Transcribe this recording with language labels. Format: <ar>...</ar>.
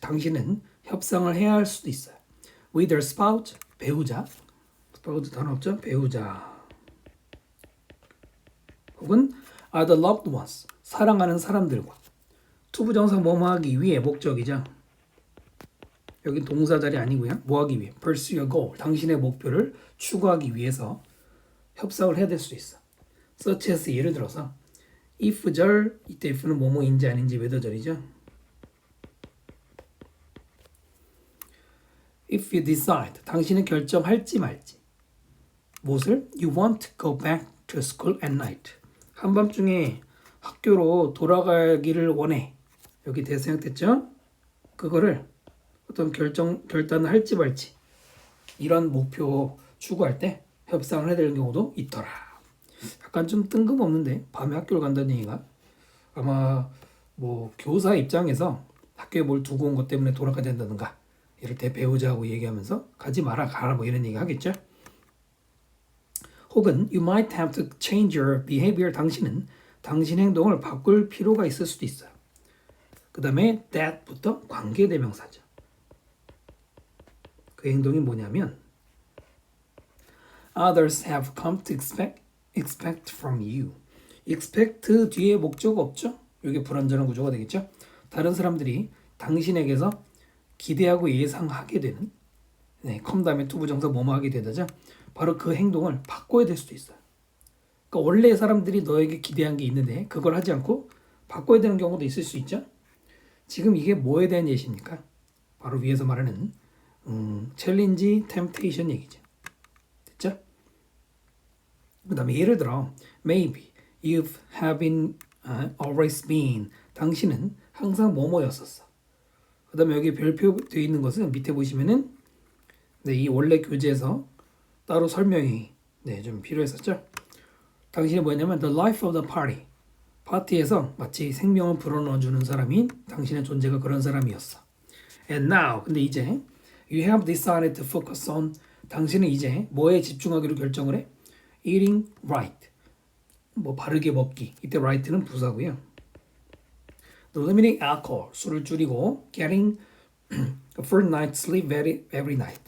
<ko>당신은 협상을 해야 할 수도 있어요.</ko> <en>With your spouse, 배우자.</en> <ko>spouse 단어 없죠? 배우자.</ko> <en>혹은 are the loved ones.</en> <ko>사랑하는 사람들과. 투부정사 뭐뭐 하기 위해 목적이죠. 여기 동사 자리 아니고요. 뭐 하기 위해.</ko> <en>pursue your goal.</en> <ko>당신의 목표를 추구하기 위해서 협상을 해야 될 수 있어. such as 예를 들어서 if 절 이때 if는 뭐뭐인지 아닌지 whether 절이죠.</ko> <en>if you decide</en> <ko>당신은 결정할지 말지 무엇을</ko> <en>you want to go back to school at night</en> <ko>한밤중에 학교로 돌아가기를 원해 여기 대사형됐죠. 그거를 어떤 결단을 할지 말지 이런 목표 추구할 때 협상을 해야 되는 경우도 있더라. 약간 좀 뜬금없는데 밤에 학교를 간다는 얘기가 아마 뭐 교사 입장에서 학교에 뭘 두고 온 것 때문에 돌아가야 된다든가 이럴 때 배우자하고 얘기하면서 가지 마라 가라 뭐 이런 얘기 하겠죠.</ko> <en>혹은 you might have to change your behavior.</en> <ko>당신은 당신 행동을 바꿀 필요가 있을 수도 있어요. 그 다음에 that부터 관계대명사죠. 그 행동이 뭐냐면</ko> <en>others have come to expect from you.</en> <ko>expect 뒤에 목적 없죠? 이게 불완전한 구조가 되겠죠? 다른 사람들이 당신에게서 기대하고 예상하게 되는 come 다음에 to 부정사 뭐뭐 하게 되다죠? 바로 그 행동을 바꿔야 될 수도 있어요. 그러니까 원래 사람들이 너에게 기대한 게 있는데 그걸 하지 않고 바꿔야 되는 경우도 있을 수 있죠? 지금 이게 뭐에 대한 예시입니까? 바로 위에서 말하는 챌린지, 템테이션 얘기죠. 됐죠? 그 다음에 예를 들어</ko> <en>maybe you have been always been.</en> <ko>당신은 항상 뭐뭐였었어. 그 다음에 여기 별표 되어 있는 것은 밑에 보시면은 이 원래 교재에서 따로 설명이 좀 필요했었죠. 당신이 뭐냐면</ko> <en>the life of the party.</en> <ko>파티에서 마치 생명을 불어넣어주는 사람인 당신의 존재가 그런 사람이었어.</ko> <en>And now,</en> <ko>근데 이제</ko> <en>you have decided to focus on.</en> <ko>당신은 이제 뭐에 집중하기로 결정을 해?</ko> <en>Eating right.</en> <ko>뭐 바르게 먹기. 이때 right는 부사고요.</ko> <en>Limiting alcohol.</en> <ko>술을 줄이고</ko> <en>getting a full night's sleep every night.</en>